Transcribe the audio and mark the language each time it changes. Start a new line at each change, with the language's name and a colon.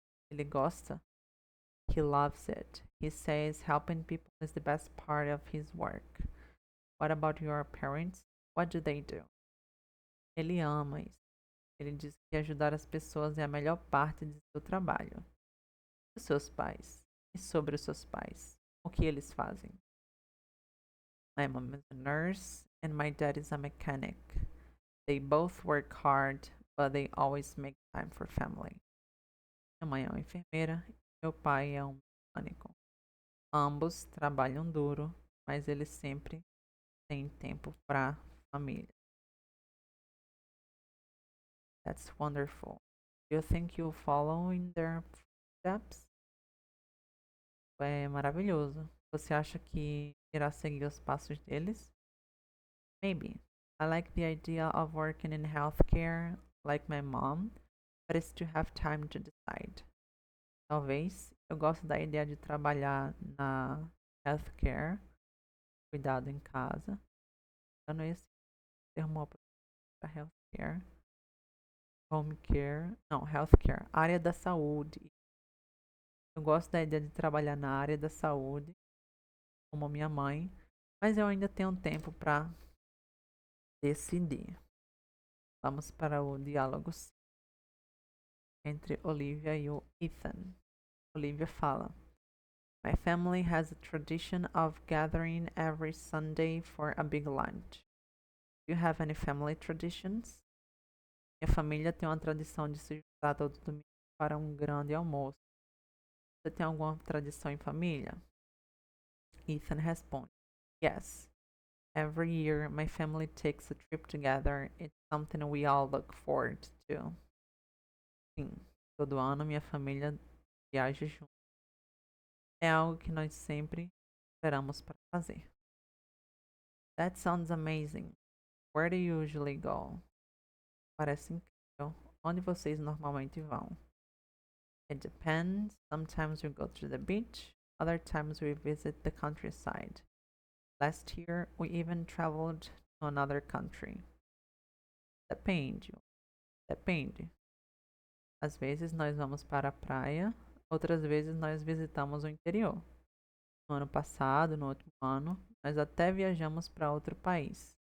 Portuguese: Ele gosta?
English: He loves it. He says helping people is the best part of his work. What about your parents? What do they do?
Portuguese: Ele ama isso. Ele diz que ajudar as pessoas é a melhor parte de seu trabalho. E os seus pais? E sobre os seus pais? O que eles fazem?
English: My mom is a nurse and my dad is a mechanic. They both work hard, but they always make time for family.
Portuguese: Minha mãe é uma enfermeira e meu pai é um mecânico. Ambos trabalham duro, mas eles sempre têm tempo para família.
English: That's wonderful. Do you think you'll follow in their footsteps?
Portuguese: É maravilhoso. Você acha que irá seguir os passos deles?
English: Maybe. I like the idea of working in healthcare, like my mom, but it's to have time to decide.
Portuguese: Talvez eu gosto da ideia de trabalhar na healthcare, cuidado em casa. Eu não ia ser termo para healthcare, home care, não, healthcare, área da saúde. Eu gosto da ideia de trabalhar na área da saúde, como minha mãe, mas eu ainda tenho tempo para decidir. Vamos para o diálogo entre Olivia e o Ethan. Olivia fala:
English: My family has a tradition of gathering every Sunday for a big lunch. Do you have any family traditions?
Portuguese: Minha família tem uma tradição de se juntar todo domingo para um grande almoço. Você tem alguma tradição em família? Ethan responde:
English: Yes. Every year, my family takes a trip together. It's something we all look forward to.
Portuguese: Sim, todo ano minha família viaja junto. É algo que nós sempre esperamos para fazer.
English: That sounds amazing. Where do you usually go?
Portuguese: Parece incrível. Onde vocês normalmente vão?
English: It depends. Sometimes we go to the beach. Other times we visit the countryside. Last year, we even traveled to another country.
Portuguese: Depende. Depende. Às vezes nós vamos para a praia, outras vezes nós visitamos o interior. No ano passado, no outro ano, nós até viajamos para outro país.